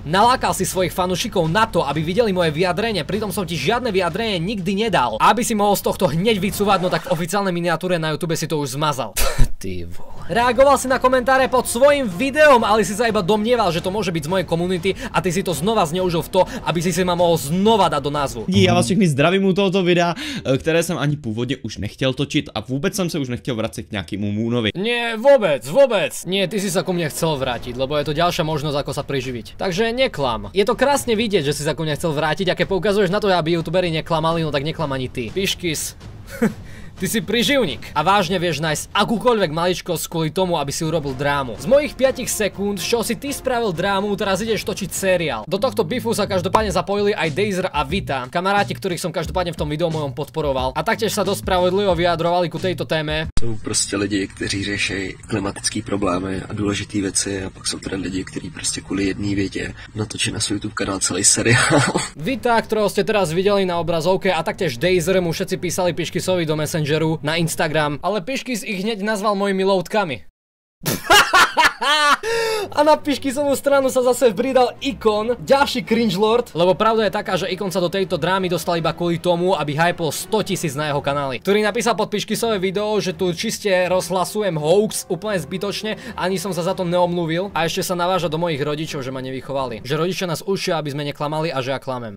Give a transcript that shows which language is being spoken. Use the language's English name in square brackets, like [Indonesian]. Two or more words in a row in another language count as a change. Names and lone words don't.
[Slovak] Nalákal si svojich fanúšikov na to, aby videli moje vyjadrenie, pritom som ti žiadne vyjadrenie nikdy nedal. A aby si mohol z tohto hneď vycúvať, no tak v oficiálnej miniatúre na YouTube si to už zmazal. [Czech] Ty vole. [Slovak] Reagoval si na komentáre pod svojím videom, ale si sa iba domnieval, že to môže byť z mojej komunity a ty si to znova zneužil v to, aby si ma mohol znova dať do názvu. [Czech] Já vás všechny zdravím u tohoto videa, které jsem ani původně už nechtěl točit a vůbec jsem se už nechtěl vracet k nějakému Moonovi. [Slovak] Nie, vôbec. Nie, ty si sa ku mne chcel vrátiť, lebo je to ďalšia možnosť, ako sa priživiť. Takže neklam. Je to krásne vidieť, že si sa ku mne chcel vrátiť, a keď poukazuješ na to, aby youtuberi neklamali, no tak neklam ani ty. Piškis. Ty si príživník a vážne vieš nájsť akúkoľvek maličkosť kvôli tomu, aby si urobil drámu. Z mojich 5 sekúnd, čo si ty spravil drámu, teraz ideš točiť seriál. Do tohto bifu sa každopádne zapojili aj Dazer a Vita, kamaráti, ktorých som každopádne v tom videu mojom podporoval. A taktiež sa dosť spravodlivo vyjadrovali ku tejto téme. [Czech] Jsou prostě lidi, kteří řeší klimatické problémy a důležité věci, a pak jsou teda lidi, kteří prostě kvůli jedné větě natočí na svůj YouTube kanál celý seriál. [Slovak] Vita, ktorého ste teraz videli na obrazovke, a taktiež Dazer mu všetci písali Piškysovi do Messengeru na Instagram, ale Piškys ich hneď nazval mojimi loutkami. A na Piškysovú stranu sa zase pridal Ikon, ďalší cringe lord, lebo pravda je taká, že Ikon sa do tejto drámy dostal iba kvôli tomu, aby hypol 100 000 na jeho kanály, ktorý napísal pod Piškysové video, že tu čiste rozhlasujem hoax úplne zbytočne, ani som sa za to neomluvil, a ešte sa naváža do mojich rodičov, že ma nevychovali, že rodičia nás učia, aby sme neklamali a že ja klamem.